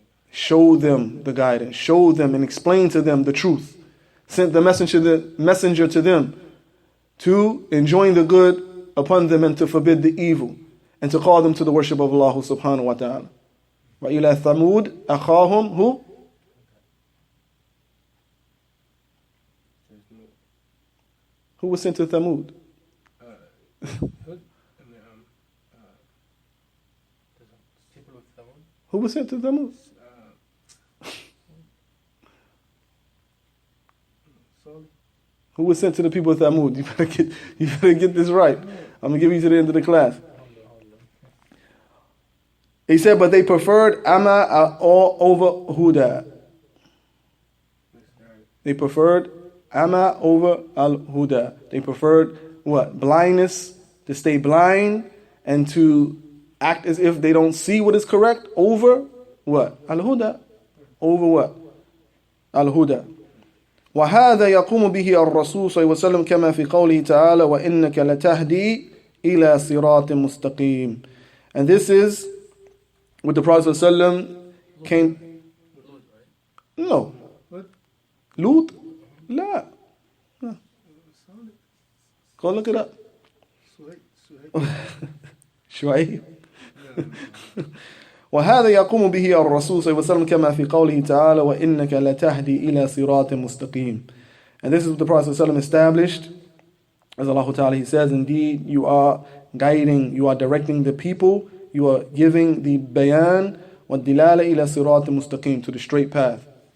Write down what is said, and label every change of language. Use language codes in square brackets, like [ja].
[en] Show them the guidance. Show them and explain to them the truth. Sent the messenger to them to enjoin the good upon them and to forbid the evil and to call them to the worship of Allah subhanahu wa ta'ala. [ar] وَإِلَى ثَمُودْ أَخَاهُمْ [en] who? Who was sent to Thamud? Who was sent to Thamud? Who was sent to the people of Thamud? You better get this right. I'm going to give you to the end of the class. He said, but they preferred Ama all over Huda. They preferred Ama over al-Huda. They preferred what? Blindness, to stay blind and to act as if they don't see what is correct over what? Al-Huda. Over what? Al-Huda. [ar] وهذا يقوم به الرسول صلى الله عليه وسلم كما في قوله تعالى وإنك لتهدي إلى صراط مستقيم. [en] And this is what the Prophet صلى الله عليه وسلم came. No. Lut? [ar] لا. [en] Go look it up. [ar] شعيب. وهذا يقوم به الرسول صلى الله عليه وسلم كما في قوله تعالى وإنك لتهدي إلى صراط مستقيم. [en] And this is what the Prophet صلى الله عليه وسلم established. As Allah Ta'ala, He says, indeed you are guiding, you are directing the people, you are giving the bayan [ar] والدلالة إلى صراط مستقيم, [en] to the straight path.